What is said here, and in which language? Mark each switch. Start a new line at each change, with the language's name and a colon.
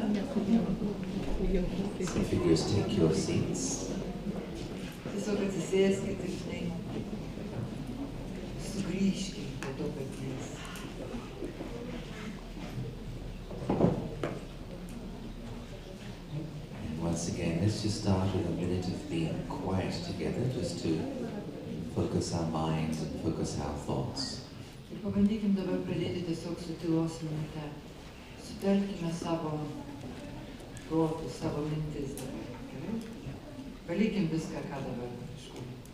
English: So figures, take your seats.
Lithuanian: Tiesiog atsisėskit ir žinai, sugrįžkit prie to paties.
English: And once again, let's just start with a minute of being quiet together, just to focus our mind and focus our thoughts.
Lithuanian: Ir pabandykim dabar pradėti tiesiog su tylos minute. Sutelkime savo protus, savo mintis dabar. Gerai? Palikim viską, ką dabar kažkur.